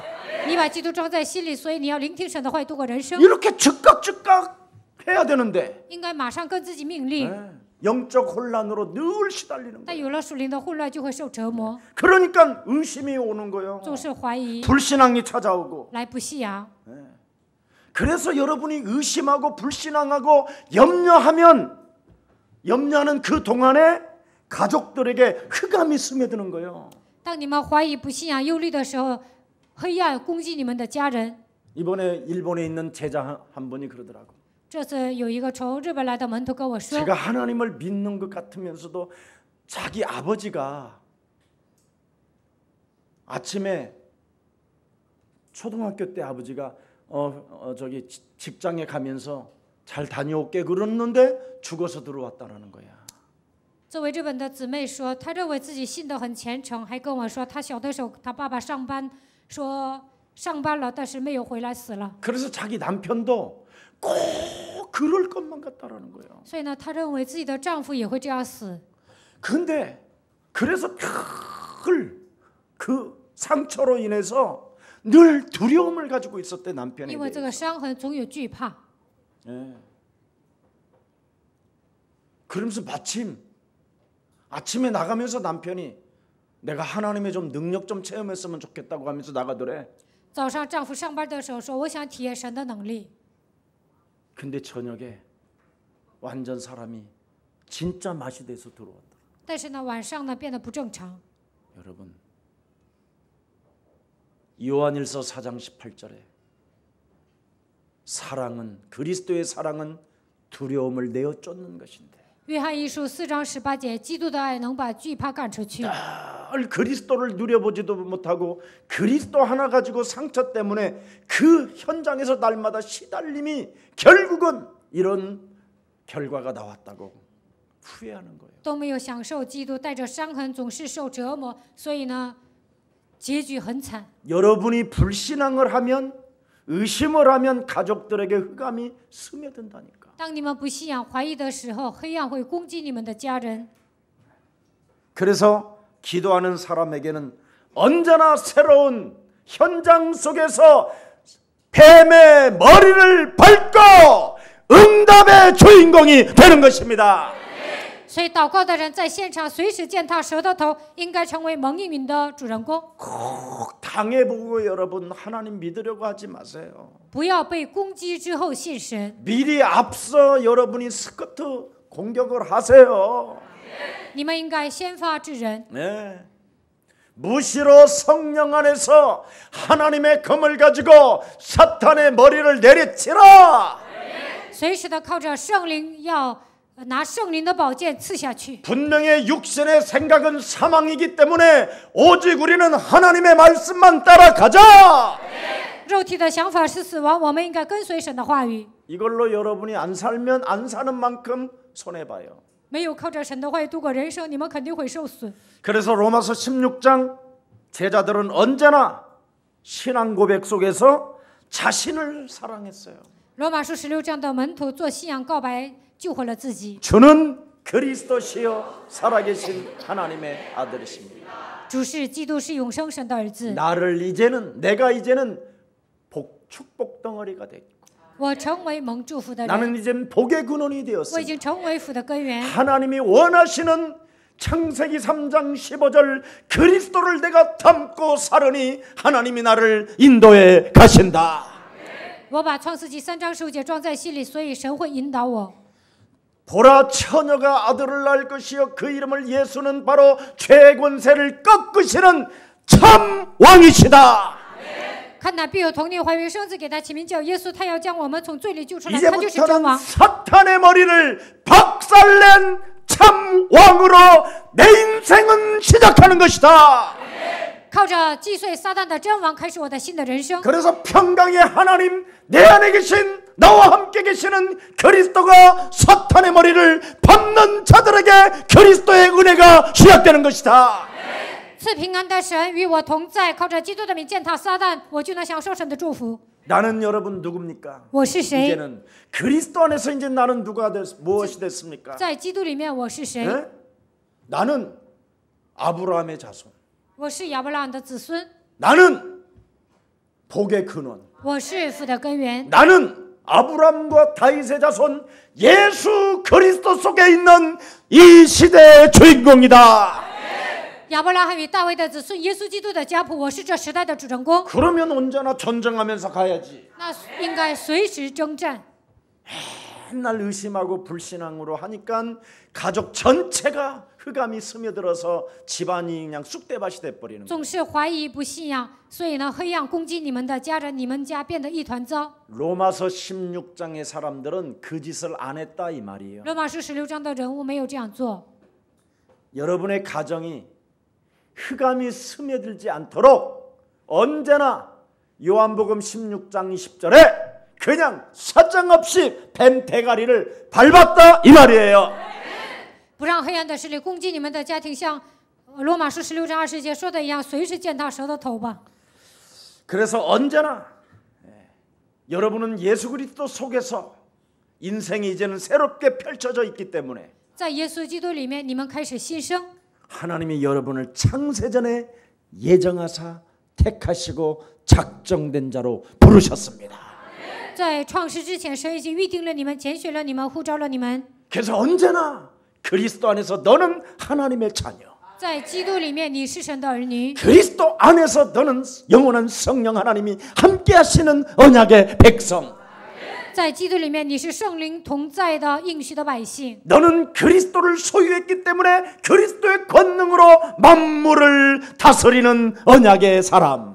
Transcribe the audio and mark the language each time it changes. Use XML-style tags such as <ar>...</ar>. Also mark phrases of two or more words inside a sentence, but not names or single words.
<zh>你把基督装在心里，所以你要聆听神的话语度过人生。</zh> <ko>이렇게 즉각 해야 되는데</ko> <zh>应该马上跟自己命令，</zh> <ko>영적 혼란으로 늘 시달리는</ko> <zh>但</zh> <ko>거야.</ko> <zh>有了属灵的混乱，就会受折磨，</zh> <ko>그러니까 의심이 오는 거예요.</ko> <zh>总是怀疑，</zh> <ko>불신앙이 찾아오고.</ko> <zh>来不信仰。</zh> <ko>그래서 여러분이 의심하고 불신앙하고 염려하는 그 동안에 가족들에게 흑암이 스며드는 거예요.</ko> <zh>当你们怀疑、不信仰、忧虑的时候，黑暗攻击你们的家人。</zh> <ko>이번에 일본에 있는 제자 한 분이 그러더라고.</ko> <zh>这次有一个从日本来的门徒跟我说，</zh> <ko>제가 하나님을 믿는 것 같으면서도 자기 아버지가 아침에 초등학교 때 아버지가 저기 직장에 가면서 잘 다녀올게 그랬는데 죽어서 들어왔다라는 거야.</ko> <zh>作为日本的姊妹说，她认为自己信得很虔诚，还跟我说，她小的时候，她爸爸上班，说上班了，但是没有回来，死了。</zh> <ko>그래서 자기 남편도 꼭 그럴 것만 같다라는 거예요.</ko> <zh>所以呢，她认为自己的丈夫也会这样死。</zh> <ko>근데 그래서 늘 그 상처로 인해서 늘 두려움을 가지고 있었대 남편에</ko> <zh>因为这</zh> <ko>대해서.</ko> <zh>个伤痕总有惧怕。</zh> <ko>예. 그러면서 마침 아침에 나가면서 남편이 내가 하나님의 좀 능력 좀 체험했으면 좋겠다고 하면서 나가더래.</ko> <zh>早上丈夫上班的时候说，我想体验神的能力。</zh> <ko>근데 저녁에 완전 사람이 진짜 맛이 돼서 들어왔다.</ko> <zh>但是呢，晚上呢变得不正常。</zh> <ko>여러분 요한일서 4장 18절에 사랑은 그리스도의 사랑은 두려움을 내어 쫓는 것인데</ko> <zh>约翰一书4章18节，基督的爱能把惧怕赶出去。</zh> <ko>늘 그리스도를 누려보지도 못하고 그리스도 하나 가지고 상처 때문에 그 현장에서 날마다 시달림이 결국은 이런 결과가 나왔다고 후회하는 거예요.</ko> <zh>都没有享受基督，带着伤痕，总是受折磨，所以呢，结局很惨。</zh> <ko>여러분이 불신앙을 하면 의심을 하면 가족들에게 흑암이 스며든다니까.</ko> <zh>当你们不信仰、怀疑的时候，黑暗会攻击你们的家人。</zh> <ko>그래서 기도하는 사람에게는 언제나 새로운 현장 속에서 뱀의 머리를 밟고 응답의 주인공이 되는 것입니다.</ko> <zh>所以，祷告的人在现场随时践踏蛇的头，应该成为蒙应允的主人公。</zh> <ko>꼭 당해보고 여러분 하나님 믿으려고 하지 마세요.</ko> <zh>不要被攻击之后信神，</zh> <ko>미리 앞서 여러분이 스커트 공격을 하세요.</ko> <zh>你们应该先发制人。</zh> <ko>네. 무시로 성령 안에서 하나님의 검을 가지고 사탄의 머리를 내리치라.</ko> <zh>随时的靠着圣灵，要拿圣灵的宝剑刺下去。</zh> <ko>분명히 육신의 생각은 사망이기 때문에 오직 우리는 하나님의 말씀만 따라가자.</ko> <zh>肉体的想法是死亡，我们应该跟随神的话语。</zh> <ko>이걸로 여러분이 안 살면 안 사는 만큼 손해봐요.</ko> <zh>没有靠着神的话语度过人生，你们肯定会受损。</zh> <ko>그래서 로마서 16장 제자들은 언제나 신앙 고백 속에서 자신을 사랑했어요.</ko> <zh>罗马书16章的门徒做信仰告白，救活了自己。</zh> <ko>주는 그리스도시요 살아계신 하나님의 아들이십니다.</ko> <zh>主是基督，是永生神的儿子。</zh> <ko>내가 이제는 축복 덩어리가 됐고</ko> <zh>我成为蒙祝福的人，</zh> <ko>나는 이제는 복의 근원이</ko> <zh>我已</zh> <ko>되었습니다.</ko> <zh>经成为福的根源。</zh> <ko>하나님이 원하시는 창세기 3장 15절 그리스도를 내가 담고 살으니 하나님이 나를 인도해 가신다.</ko> <zh>我把创世纪3章15节装在心里，所以神会引导我。</zh> <ko>보라 처녀가 아들을 낳을 것이요 그 이름을 예수는 바로 죄의 권세를 꺾으시는 참 왕이시다.</ko> <zh>看哪必有童女怀孕生子，给他起名叫耶稣，他要将我们从罪里救出来，他就是真</zh> <ko>이제부터는</ko> <zh>王。</zh> <ko>사탄의 머리를 박살낸 참 왕으로 내 인생은 시작하는 것이다.</ko> <zh>靠着击碎撒旦的真王，开始我的新的人生。</zh> <ko>그래서 평강의 하나님 내 안에 계신 나와 함께 계시는 그리스도가 사탄의 머리를 밟는 자들에게 그리스도의 은혜가 시작되는 것이다.</ko> <zh>赐平安的神与我同在，靠着基督的名践踏撒旦，我就能享受神的祝福。</zh> <ko>나는 여러분 누굽니까?</ko> <zh>我是谁？</zh> <ko>이제는 그리스도 안에서 이제 나는 무엇이 됐습니까?</ko> <zh>在基督里面我是谁？</zh> <ko>에? 나는 아브라함의 자손.</ko> <zh>我是亚伯拉罕的子孙，</zh> <ko>나는 복의 근원.</ko> <zh>我是父的根源，</zh> <ko>나는 아브라함과 다윗의 자손 예수 그리스도 속에 있는 이 시대의 주인공이다.</ko> <zh>亚伯拉罕与大卫的子孙，耶稣基督的家谱，我是这时代的主人公。</zh> <ko>그러면 언제나 전쟁하면서 가야지.</ko> <zh>那应该随时征战。</zh> <ko>맨날 의심하고 불신앙으로 하니까 가족 전체가 흑암이 스며들어서 집안이 그냥 쑥대밭이 돼버리는 거예요.</ko> <zh>总是怀疑不信仰，所以呢，黑暗攻击你们的家人，你们家变得一团糟。</zh> <ko>로마서 16장의 사람들은 그 짓을 안 했다 이 말이에요.</ko> <zh>罗马书16章的人物没有这样做。</zh> <ko>여러분의 가정이 흑암이 스며들지 않도록 언제나 요한복음 16장 20절에 그냥 사정없이 뱀 대가리를 밟았다 이 말이에요.</ko> <zh>不让黑暗的势力攻击你们的家庭，像罗马书16章20节说的一样，随时践踏蛇的头吧。</zh> <ko>그래서 언제나 여러분은 예수 그리스도 속에서 인생이 이제는 새롭게 펼쳐져 있기 때문에</ko> <zh>在耶稣基督里面，你们开始新生。</zh> <ko>하나님이 여러분을 창세전에 예정하사 택하시고 작정된 자로 부르셨습니다.</ko> <zh>在创世之前，神已经预定了你们，拣选了你们，呼召了你们。</zh> <ko>그래서 언제나 그리스도 안에서 너는 하나님의 자녀.</ko> <zh>在基督里面，你是神的儿女；</zh> <ko>그리스도 안에서 너는 영원한 성령 하나님이 함께 하시는 언약의 백성.</ko> <zh>在基督里面，你是圣灵同在的应许的百姓。</zh> <ko>너는 그리스도를 소유했기 때문에 그리스도의 권능으로 만물을 다스리는 언약의 사람.</ko>